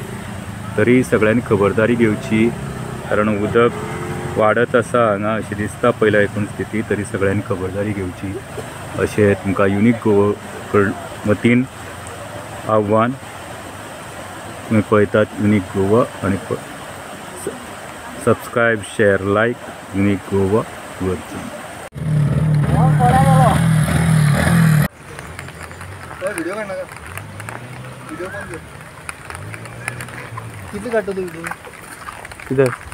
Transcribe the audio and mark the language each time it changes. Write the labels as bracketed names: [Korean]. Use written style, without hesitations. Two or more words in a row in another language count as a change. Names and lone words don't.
[Konkani] तरी सगळ्यांनी खबरदारी घेवची, कारण उदक वाडत आसा हांगा अशें दिसता पयल्या एकूण स्थिती. तरी सगळ्यांनी खबरदारी घेवची अशें तुमकां युनिक गोवा वतीन आव्हान. तुमी पळयतात युनिक गोवा आनी सबस्क्रायब, शेअर, लायक युनिक गोवा वरची. [Marathi] व्हिडिओ काढ नका. व्हिडिओ पण घे. किती काढतो तू व्हिडिओ? [Konkani] कितें